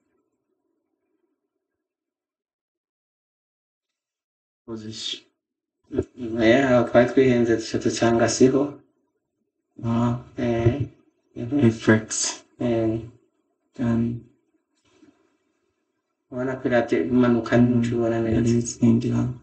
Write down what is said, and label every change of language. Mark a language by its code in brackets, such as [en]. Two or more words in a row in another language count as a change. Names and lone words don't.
[en] position. [rn] aho twari twihenze duca dusanga siho [en] Reflex. Then [rn] ubona ko irate imanuka ntubona neza [en] it's India.